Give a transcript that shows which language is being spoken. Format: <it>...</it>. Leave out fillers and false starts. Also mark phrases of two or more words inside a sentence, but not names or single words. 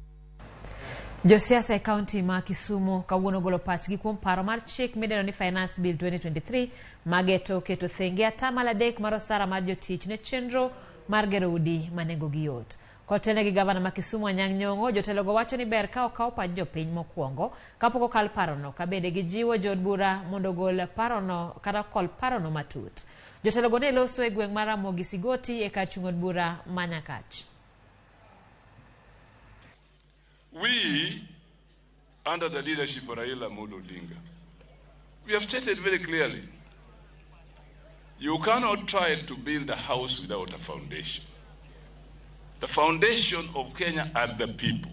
<luo>Josiasa e county ma Kisumu kawuono golo pachgi kuom paro mar chik midendo ni Finance Bill 2023 mageto keto thenge atamalo 3 mar osara mar jotich ne chenro mar gero udi manengogi yot. Kotene gi gavana ma Kisumu Anyang' Nyong'o, jotelo go wacho ni ber ka okaw pach jopiny mokwongo kapok okal parono ka bende gijiwo jod bura mondo gol parono kata kol parono matut. Jotelo go ne loso e gweng' mar Ramogi Sigoti e kar chung' od bura Manyakach.</luo> <en>We, under the leadership of Raila Odinga, we have stated very clearly, you cannot try to build a house without a foundation. The foundation of Kenya are the people.</en>